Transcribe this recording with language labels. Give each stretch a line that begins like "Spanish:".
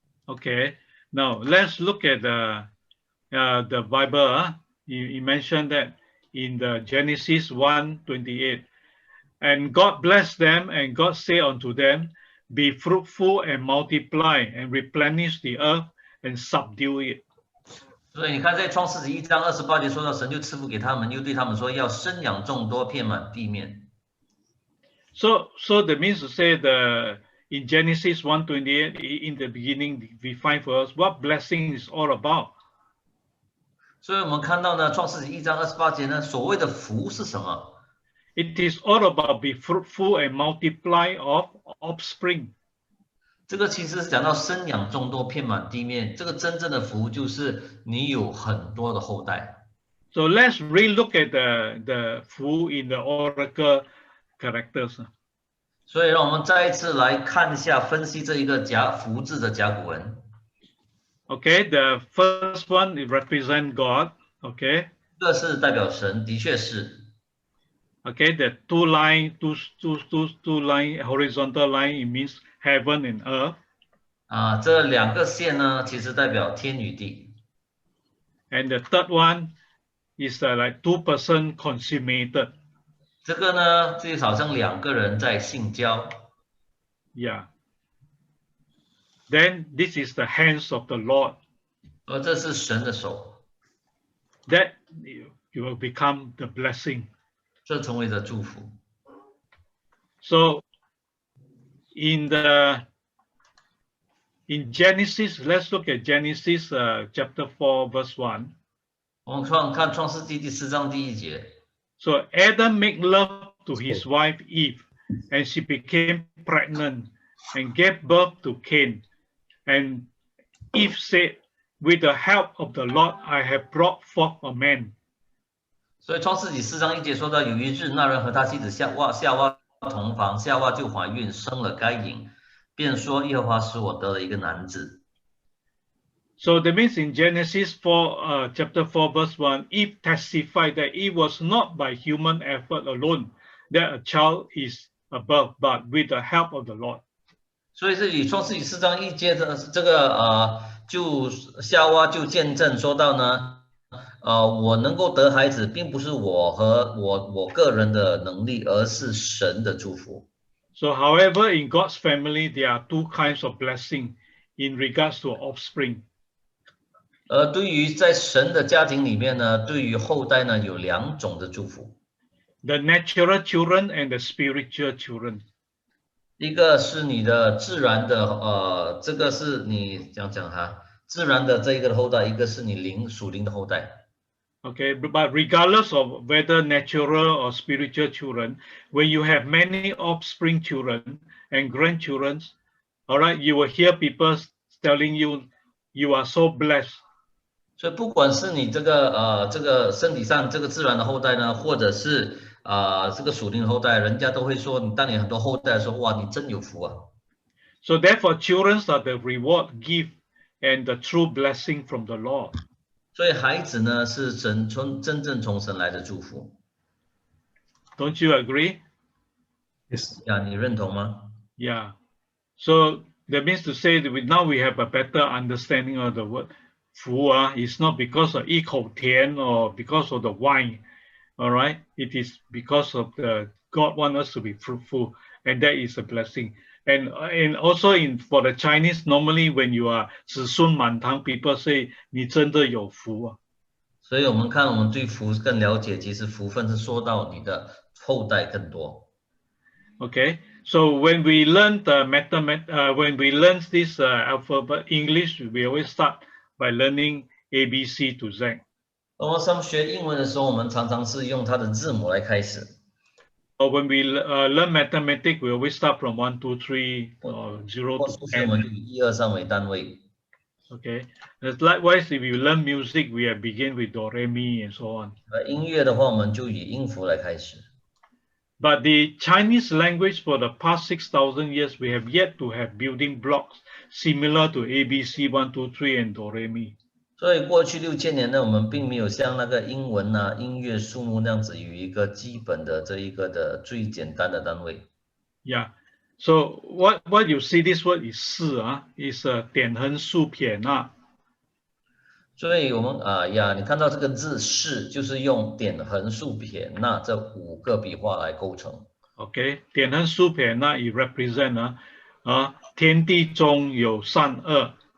English: Okay. Now let's look at the Bible. You mentioned that in the Genesis 1:28, and God blessed them, and God said unto them, "Be fruitful and multiply, and replenish the earth and subdue it."
Chinese: 所以你看，在创世纪1章28节说到，神就赐福给他们，又对他们说，要生养众多，遍满地面。
English: So that means to say in Genesis 1:28, in the beginning, we find for us what blessing is all about.
Chinese: 所以我们看到呢，创世纪1章28节呢，所谓的福是什么？
English: It is all about be fruitful and multiply of offspring.
Chinese: 这个其实是讲到生养众多，遍满地面。这个真正的福就是你有很多的后代。
English: So let's relook at the 福 in the oracle characters.
Chinese: 所以让我们再一次来看一下，分析这一个福字的甲骨文。
English: Okay, the first one it represents God. Okay.
Chinese: 这是代表神，的确是。
English: Okay, the two line horizontal line, it means heaven and earth.
Chinese: 这两个线呢，其实代表天与地。
English: And the third one is like 2-person consummated.
Chinese: 这个呢，就好像两个人在性交。
English: Yeah. Then this is the hands of the Lord.
Chinese: 而这是神的手。
English: That you will become the blessing.
Chinese: 这成为了祝福。
English: So in Genesis, let's look at Genesis chapter 4, verse 1.
Chinese: 我们看创世纪第4章第1节。
English: So Adam made love to his wife Eve, and she became pregnant and gave birth to Cain. And Eve said, "With the help of the Lord, I have brought forth a man."
Chinese: 所以创世纪4章1节说到，有一日，那人和他妻子夏娃同房，夏娃就怀孕，生了该隐，便说：耶和华使我得了一个男子。
English: So that means in Genesis 4, chapter 4, verse 1, Eve testified that it was not by human effort alone that a child is birth, but with the help of the Lord.
Chinese: 所以这里创世纪4章1节的这个就夏娃就见证说到呢，我能够得孩子，并不是我和我个人的能力，而是神的祝福。
English: So, however, in God's family, there are two kinds of blessing in regards to offspring.
Chinese: 对于在神的家庭里面呢，对于后代呢有2种的祝福。
English: The natural children and the spiritual children.
Chinese: 一个是你的自然的，这个是你讲哈，自然的这一个的后代，一个是你属灵的后代。
English: Okay, but regardless of whether natural or spiritual children, when you have many offspring children and grandchildren, all right, you will hear people telling you, you are so blessed.
Chinese: 所以不管是你这个身体上这个自然的后代呢，或者是这个属灵的后代，人家都会说，你当你很多后代的时候，哇，你真有福啊。
English: So therefore, children are the reward, gift, and the true blessing from the Lord.
Chinese: 所以孩子呢是真正从神来的祝福。
English: Don't you agree? Yes.
Chinese: 呀，你认同吗？
English: Yeah. So that means to say that now we have a better understanding of the word 福 It's not because of
Chinese: 一口田
English: or because of the wine. All right. It is because of God wants us to be fruitful, and that is a blessing. And also for the Chinese, normally when you are
Chinese: 子孙满堂,
English: people say
Chinese: 你真的有福啊。所以我们看，我们对福更了解，其实福分是说到你的后代更多。
English: Okay, So when we learn the when we learn this alphabet English, we always start by learning A, B, C to Z.
Chinese: 当我们学英文的时候，我们常常是用它的字母来开始。
English: Or when we learn mathematics, we always start from 1, 2, 3, or 0 to
Chinese: 数学我们就以1、2、3为单位。
English: Okay. Likewise, if you learn music, we begin with do, re, mi, and so on.
Chinese: 音乐的话，我们就以音符来开始。
English: But the Chinese language for the past 6,000 years, we have yet to have building blocks similar to A, B, C, 1, 2, 3, and do, re, mi.
Chinese: 所以过去6000年呢，我们并没有像那个英文啊、音乐、数目那样子有一个基本的这一个的最简单的单位。
English: Yeah. So what you see this word is 是 is 点横竖撇捺。
Chinese: 所以我们你看到这个字是，就是用点横竖撇捺这5个笔画来构成。
English: Okay.
Chinese: 点横竖撇捺
English: it represent
Chinese: 天地中有善恶。